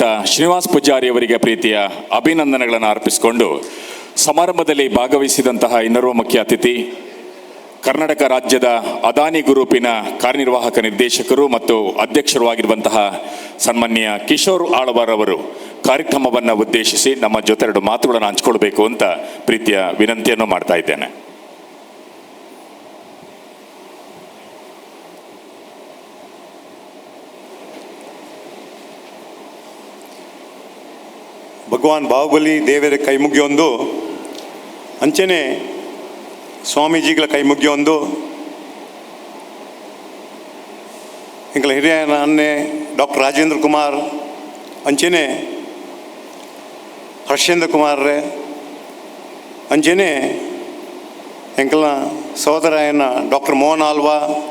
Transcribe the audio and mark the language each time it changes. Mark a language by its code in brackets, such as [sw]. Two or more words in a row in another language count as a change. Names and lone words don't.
[kn] ಶ್ರೀನಿವಾಸ್ ಪೂಜಾರಿ ಅವರಿಗೆ ಪ್ರೀತಿಯ ಅಭಿನಂದನೆಗಳನ್ನು ಅರ್ಪಿಸಿಕೊಂಡು ಸಮಾರಂಭದಲ್ಲಿ ಭಾಗವಹಿಸಿದಂತಹ ಇನ್ನೋರ್ವ ಮುಖ್ಯ ಅತಿಥಿ ಕರ್ನಾಟಕ ರಾಜ್ಯದ ಅದಾನಿ ಗ್ರೂಪಿನ ಕಾರ್ಯನಿರ್ವಾಹಕ ನಿರ್ದೇಶಕರು ಮತ್ತು ಅಧ್ಯಕ್ಷರು ಆಗಿರುವಂತಹ ಸನ್ಮಾನ್ಯ ಕಿಶೋರ್ ಆಳ್ವಾರ್ ಅವರು ಕಾರ್ಯಕ್ರಮವನ್ನು ಉದ್ದೇಶಿಸಿ ನಮ್ಮ ಜೊತೆ 2 ಮಾತುಗಳನ್ನು ಹಂಚಿಕೊಳ್ಬೇಕು ಅಂತ ಪ್ರೀತಿಯ ವಿನಂತಿಯನ್ನು ಮಾಡ್ತಾ ಇದ್ದೇನೆ. [tcy] ಭಗವಾನ್ ಬಾಹುಬಲಿ ದೇವರ ಕೈ ಮುಗಿಯೊಂದು ಅಂಚೆನೆ ಸ್ವಾಮೀಜಿಗಳ ಕೈ ಮುಗಿಯೊಂದು ಎಂಕಲ ಹಿರಿಯ ಅನ್ನೆ ಡಾಕ್ಟರ್ ರಾಜೇಂದ್ರ ಕುಮಾರ್ ಅಂಚೆನೆ ಹರ್ಷೇಂದ್ರ ಕುಮಾರ್ರೆ ಅಂಚೆನೆ ಎಂಕಲ ಸಹೋದರಾಯನ ಡಾಕ್ಟರ್ ಮೋಹನ್ ಆಲ್ವಾ